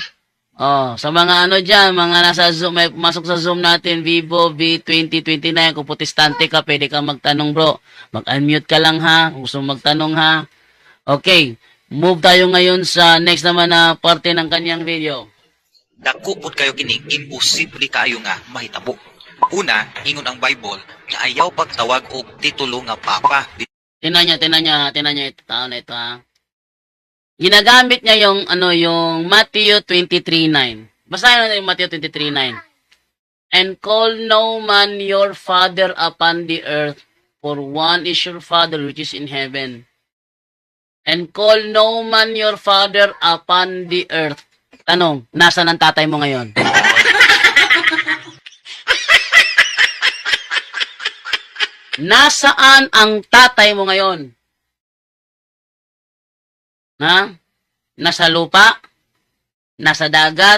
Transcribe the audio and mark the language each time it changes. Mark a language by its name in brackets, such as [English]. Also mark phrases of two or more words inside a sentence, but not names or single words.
[Filipino] Oh, sa mga ano dyan, mga nasa Zoom, may masok sa Zoom natin, Vivo V2029, kung protestante ka, pwede kang magtanong bro. Mag-unmute ka lang ha, kung gusto magtanong ha. Okay, move tayo ngayon sa next naman na parte ng kanyang video. [Cebuano] Dako pud kayo kining imposible kayo nga mahitabo. Una, ingon ang Bible nga ayaw pagtawag og titulo nga papa. [Filipino] Tinan niya ito, tao na ito ha. Ginagamit niya yung Matthew 23:9. Basahin natin yung Matthew 23:9. [English] And call no man your father upon the earth, for one is your Father which is in heaven. And call no man your father upon the earth. [Filipino] Tanong, nasaan ang tatay mo ngayon? Nasaan ang tatay mo ngayon? Ha? Nasa lupa? Nasa dagat.